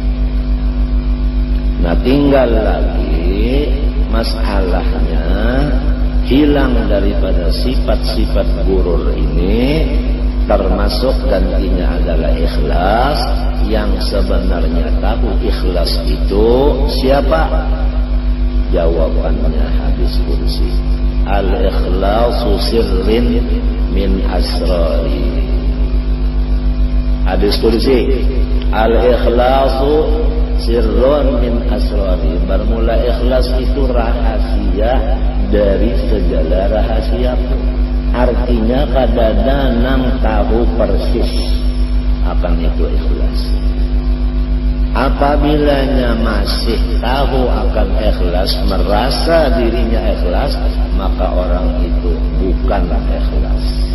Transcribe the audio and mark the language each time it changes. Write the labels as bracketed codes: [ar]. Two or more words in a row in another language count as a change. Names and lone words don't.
[id] Nah, tinggal lagi masalahnya hilang daripada sifat-sifat gurur ini, termasuk gantinya adalah ikhlas. Yang sebenarnya tahu ikhlas itu siapa? Jawabannya hadis kursi. [ar] الإخلاص سر من أسراري. [id] Hadis kursi. [ar] الإخلاص سر من أسراري. [id] Bermula ikhlas itu rahasia dari segala rahasia. [bjn] Artinya kadada nang tahu persis akan itu ikhlas. [id] Apabilanya masih tahu akan ikhlas, merasa dirinya ikhlas, maka orang itu bukan ikhlas.